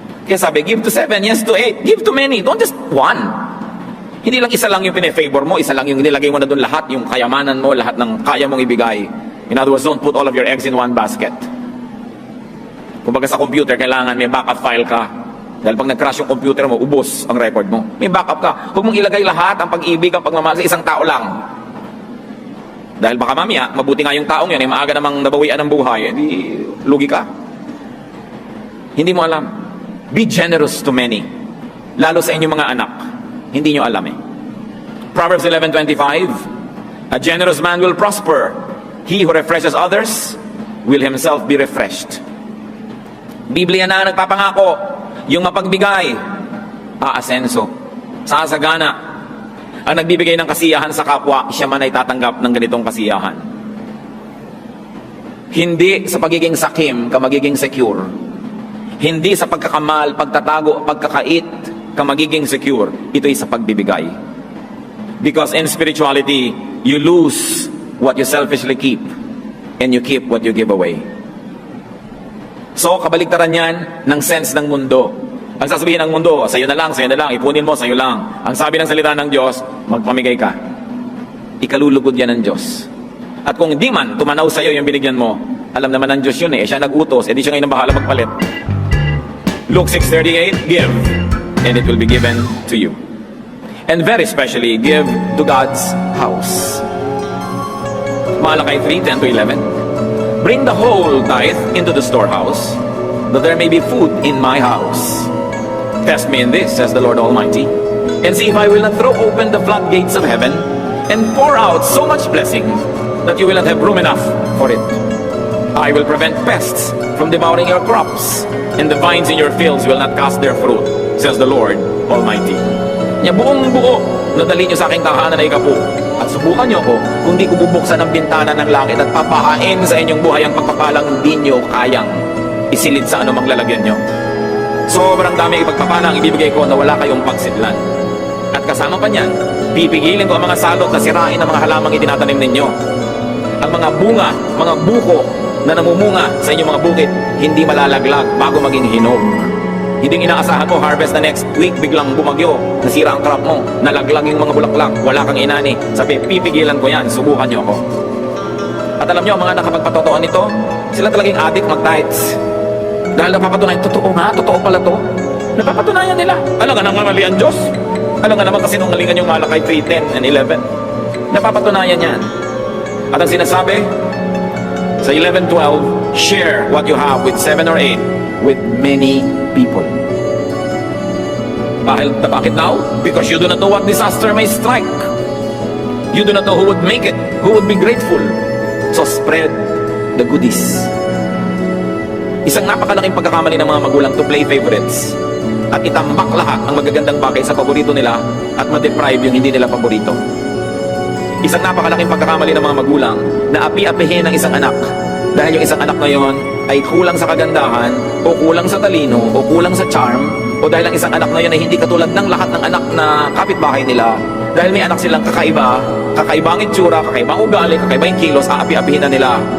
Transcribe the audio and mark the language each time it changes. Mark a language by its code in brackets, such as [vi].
[tl] Kaya sabi, [en] give to 7, yes to 8, give to many, don't just one. [tl] Hindi lang isa lang yung pine-favor mo, isa lang yung nilagay mo na doon lahat, yung kayamanan mo, lahat ng kaya mong ibigay. [en] In other words, don't put all of your eggs in one basket. [tl] Kumbaga sa computer, kailangan may backup file ka. Dahil pag nag-crash yung computer mo, ubos ang record mo. May backup ka. Huwag mong ilagay lahat ang pag-ibig, ang pagmamahal sa isang tao lang. Dahil baka mamaya, mabuti nga yung taong yan, maaga namang nabawian ng buhay, hindi lugi ka. Hindi mo alam. [en] Be generous to many. [tl] Lalo sa inyong mga anak. Hindi nyo alam eh. [en] Proverbs 11:25, a generous man will prosper. He who refreshes others will himself be refreshed. [tl] Biblia na nagpapangako, yung mapagbigay, aasenso, sasagana. Ang nagbibigay ng kasiyahan sa kapwa, siya man ay tatanggap ng ganitong kasiyahan. Hindi sa pagiging sakim ka magiging secure. Hindi sa pagkakamal, pagtatago, pagkakait ka magiging secure. Ito'y sa pagbibigay. [en] Because in spirituality, you lose what you selfishly keep and you keep what you give away. [tl] So, kabaligtaran yan ng sense ng mundo. Ang sasabihin ng mundo, sa'yo na lang, ipunin mo, sa'yo lang. Ang sabi ng salita ng Diyos, magpamigay ka. Ikalulugod yan ng Diyos. At kung di man tumanaw sa'yo yung binigyan mo, alam naman ng Diyos yun eh, siya nag-utos, edi siya ngayon ang bahala magpalit. [en] Luke 6:38, give, and it will be given to you. And very especially, give to God's house. Malakay 3:10-11, bring the whole tithe into the storehouse, that there may be food in my house. Test me in this, says the Lord Almighty, and see if I will not throw open the floodgates of heaven and pour out so much blessing that you will not have room enough for it. I will prevent pests from devouring your crops, and the vines in your fields will not cast their fruit, says the Lord Almighty. [tl] Niya buong buo na dali nyo sa aking tahanan ay kapo, at subukan nyo ko kung di ko bubuksan ang bintana ng langit at papahain sa inyong buhay ang pagpapalang di nyo kayang isilid sa anumang lalagyan nyo. Sobrang dami ipagpapala ang ibibigay ko na wala kayong pagsidlan. At kasama pa niyan, pipigilin ko ang mga salot na sirain ang mga halamang itinatanim ninyo. Ang mga bunga, mga buko na namumunga sa inyong mga bukid, hindi malalaglag bago maging hinog. Hindi inaasahan mo harvest na next week, biglang bumagyo, nasira ang crop mo, nalaglag yung mga bulaklak, wala kang inani. Sabi, pipigilan ko yan, subukan nyo ako. At alam nyo, ang mga nakapagpatotoon nito, sila talagang addict mag-tithes. Dahil napapatunayan, totoo nga, totoo pala to. Napapatunayan nila. Alam nga nang mali ang Diyos. Alam nga naman kasi nung ngalingan yung Malakay 3:10 and 11. Napapatunayan yan. At ang sinasabi, [en] sa 11:12, share what you have with 7 or 8 with many people. Bakit now? Because you do not know what disaster may strike. You do not know who would make it, who would be grateful. So spread the goodies. [tl] Isang napakalaking pagkakamali ng mga magulang [en] to play favorites [tl] at itambak lahat ng magagandang bagay sa paborito nila at ma-deprive yung hindi nila paborito. Isang napakalaking pagkakamali ng mga magulang na api-apihin ng isang anak dahil yung isang anak na yon ay kulang sa kagandahan o kulang sa talino o kulang sa charm o dahil ang isang anak na yon ay hindi katulad ng lahat ng anak na kapitbahay nila dahil may anak silang kakaiba, kakaibang itsura, kakaibang ugali, kakaibang kilos, aapi-apihin na nila.